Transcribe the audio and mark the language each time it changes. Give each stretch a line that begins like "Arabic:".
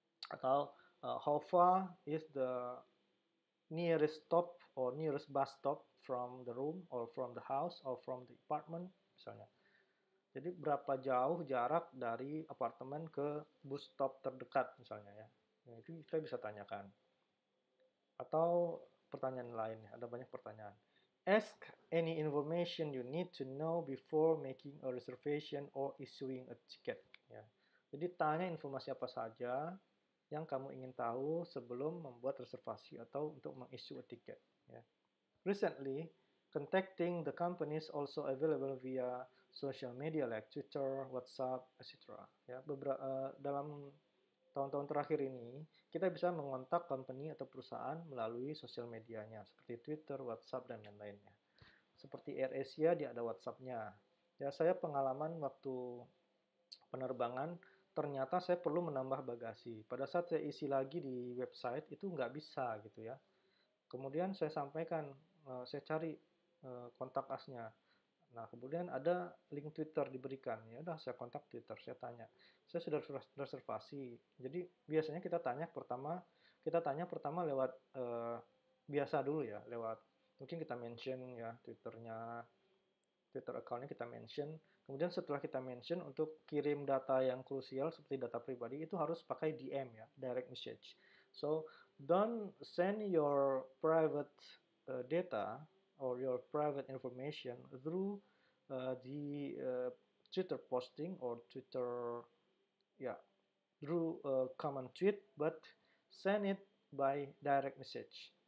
English: Atau how far is the nearest stop or nearest bus stop from the room or from the house or from the apartment misalnya.
Indonesian: Jadi berapa jauh jarak dari apartemen ke bus stop terdekat misalnya ya. Nah, itu kita bisa tanyakan. Atau pertanyaan lain, ada banyak pertanyaan.
English: Ask any information you need to know before making a reservation or issuing a ticket.
Indonesian: Ya. Jadi tanya informasi apa saja yang kamu ingin tahu sebelum membuat reservasi atau untuk mengissue
English: a ticket.
Indonesian: Ya.
English: Recently, contacting the company is also available via social media like Twitter, WhatsApp, etc.
Indonesian: Ya, dalam tahun-tahun terakhir ini, kita bisa mengontak company atau perusahaan melalui sosial medianya, seperti Twitter, WhatsApp, dan lain-lainnya. Seperti AirAsia, dia ada WhatsApp-nya. Ya, saya pengalaman waktu penerbangan, ternyata saya perlu menambah bagasi. Pada saat saya isi lagi di website, itu nggak bisa gitu ya. Kemudian saya sampaikan, saya cari kontak asnya. Nah, kemudian ada link Twitter diberikan. Ya udah, saya kontak Twitter, saya tanya. Saya sudah reservasi. Jadi biasanya kita tanya pertama lewat biasa dulu ya, lewat mungkin kita mention ya Twitternya, Twitter accountnya kita mention. Kemudian setelah kita mention, untuk kirim data yang krusial seperti data pribadi itu harus pakai DM ya, direct message.
English: So don't send your private data or your private information through the Twitter posting or Twitter, yeah, through common tweet, but send it by direct message.